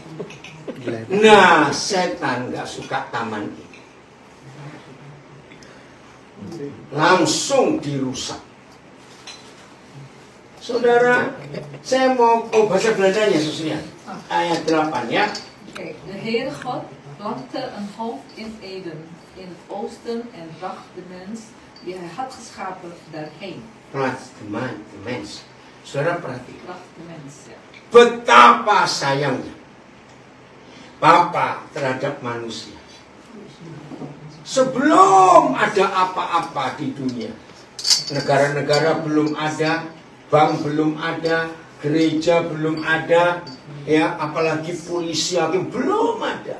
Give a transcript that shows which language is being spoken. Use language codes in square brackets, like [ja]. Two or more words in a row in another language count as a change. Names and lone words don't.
[id] Nah, setan nggak suka taman ini. Langsung dirusak. Saudara, saya mau bahasa Belandanya Susian. Ayat 8 ya. [nl] Oké, de Heere God plantte een hoofd in Eden, in het oosten, en bracht de mens die hij had geschapen daarheen. Plaats de mens. [id] Saudara perhatikan. [nl] Bracht de mens, ja. [id] Betapa sayangnya Bapa terhadap manusia. Sebelum ada apa-apa di dunia, negara-negara belum ada, bank belum ada, gereja belum ada, ya apalagi polisi hakim belum ada.